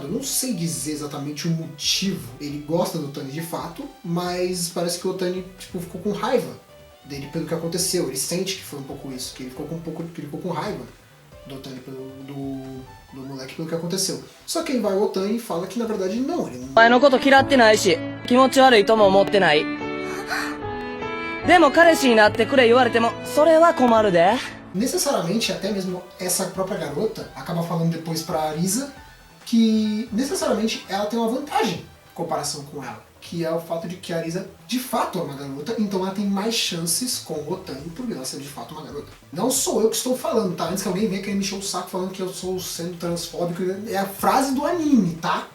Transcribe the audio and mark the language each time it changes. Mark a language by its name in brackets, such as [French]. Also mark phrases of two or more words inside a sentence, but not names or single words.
[Portuguese] Não sei dizer exatamente o motivo, ele gosta do Otani de fato, mas parece que o Otani tipo, ficou com raiva dele pelo que aconteceu, ele sente que foi um pouco isso, que ele ficou com raiva do Otani do moleque pelo que aconteceu. Só que aí vai o Otani e fala que na verdade não, ele não... [Japanese] お前のこと嫌ってないし、気持ち悪いとも思ってない。でも彼氏になってくれ言われても、それは困るで。 [Portuguese] Necessariamente, até mesmo essa própria garota acaba falando depois pra Arisa que necessariamente ela tem uma vantagem em comparação com ela, que é o fato de que a Arisa de fato é uma garota, então ela tem mais chances com o Otani por ela ser de fato uma garota. Não sou eu que estou falando, tá? Antes que alguém venha querer me encher o saco falando que eu sou sendo transfóbico, é a frase do anime, tá?